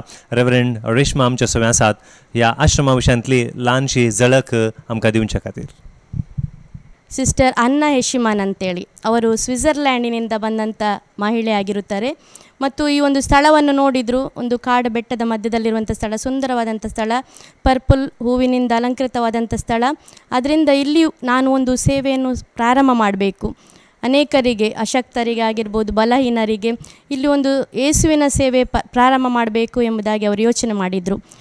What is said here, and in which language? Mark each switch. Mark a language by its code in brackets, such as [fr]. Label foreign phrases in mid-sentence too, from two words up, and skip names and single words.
[kok] रेवरेंड रेश्मा आमचे सोबे आसात. ह्या आश्रमा विशयांतली ल्हानशी झळक आमकां दिवचे खातीर. [kn] ಸಿಸ್ಟರ್ ಅನ್ನಾ ಹೆಶಿಮಾನ್ ಅಂತೇಳಿ ಅವರು ಸ್ವಿಟ್ಜರ್ಲ್ಯಾಂಡಿನಿಂದ ಬಂದಂಥ ಮಹಿಳೆ ಆಗಿರುತ್ತಾರೆ. ಮತ್ತು ಈ ಒಂದು ಸ್ಥಳವನ್ನು ನೋಡಿದ್ರು, ಒಂದು ಕಾಡು ಬೆಟ್ಟದ ಮಧ್ಯದಲ್ಲಿರುವಂಥ ಸ್ಥಳ, ಸುಂದರವಾದಂಥ ಸ್ಥಳ, ಪರ್ಪಲ್ ಹೂವಿನಿಂದ ಅಲಂಕೃತವಾದಂಥ ಸ್ಥಳ. ಅದರಿಂದ ಇಲ್ಲಿಯೂ ನಾನು ಒಂದು ಸೇವೆಯನ್ನು ಪ್ರಾರಂಭ ಮಾಡಬೇಕು, ಅನೇಕರಿಗೆ, ಅಶಕ್ತರಿಗೆ ಆಗಿರ್ಬೋದು, ಬಲಹೀನರಿಗೆ ಇಲ್ಲಿ ಒಂದು ಯೇಸುವಿನ ಸೇವೆ ಪ್ರಾರಂಭ ಮಾಡಬೇಕು ಎಂಬುದಾಗಿ ಅವರು ಯೋಚನೆ ಮಾಡಿದರು.